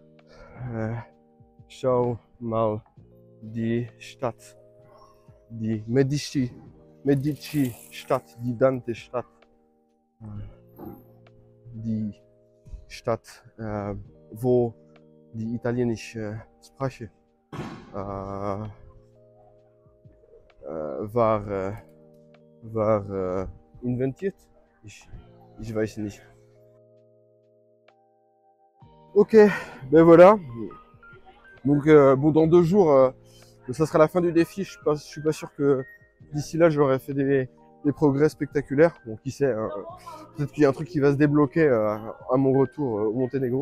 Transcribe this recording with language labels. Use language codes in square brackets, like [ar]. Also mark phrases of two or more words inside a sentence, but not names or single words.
[de] Schau mal die Stadt, die Medici-Stadt, die Dante-Stadt, die Stadt, wo die italienische Sprache war inventiert. Ich weiß nicht. [fr] Ok, ben voilà. Donc bon, dans 2 jours, ça sera la fin du défi. Je suis pas sûr que d'ici là j'aurais fait des progrès spectaculaires. Bon, qui sait, hein, peut-être qu'il y a un truc qui va se débloquer à mon retour au Monténégro.